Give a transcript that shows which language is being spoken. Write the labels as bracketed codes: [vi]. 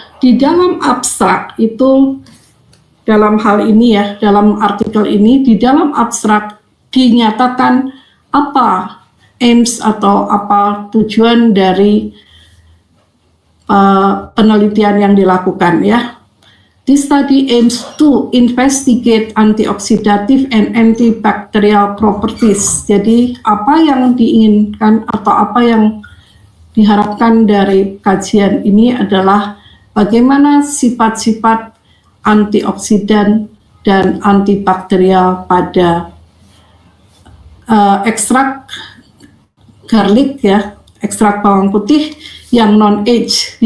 [id] Di dalam abstrak itu, dalam hal ini ya, dalam artikel ini, di dalam abstrak dinyatakan apa aims atau apa tujuan dari penelitian yang dilakukan ya. [en] This study aims to investigate antioxidative and antibacterial properties. [id] Jadi apa yang diinginkan atau apa yang diharapkan dari kajian ini adalah bagaimana sifat-sifat antioksidan dan antibakterial pada ekstrak garlic ya, ekstrak bawang putih yang non-age.